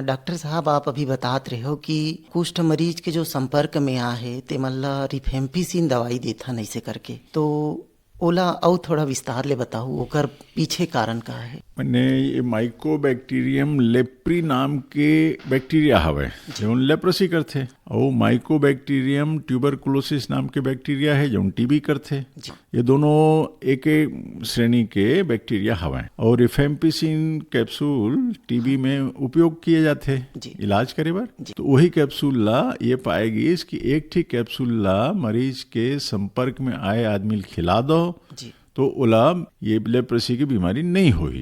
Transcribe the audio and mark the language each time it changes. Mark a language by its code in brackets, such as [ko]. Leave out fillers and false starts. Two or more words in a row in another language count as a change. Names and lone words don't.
[hne] डॉक्टर साहब, आप अभी बतात रहे हो कि कुष्ठ मरीज के जो संपर्क में आ है ते मन ला रिफेम्पिसिन दवाई देथन ऐसे करके, तो ओला और थोड़ा विस्तार ले बताओ, ओकर पीछे कारण का है? मैंने ये माइकोबैक्टीरियम लेप्री नाम के बैक्टीरिया हवे जौन लेप्रोसी करथे, और माइकोबैक्टीरियम ट्यूबरकुलोसिस नाम के बैक्टीरिया है जौन टीबी करथे। ये दोनों एक श्रेणी के बैक्टीरिया हवे, और रिफेम्पिसिन कैप्सूल टीबी में उपयोग किए जाते इलाज करे बर। तो वही कैप्सूल ला ये पाएगी कि एक ठीक कैप्सूल ला मरीज के संपर्क में आए आदमी खिला दो तो ओला ये लेप्रोसी की बीमारी नहीं होगी।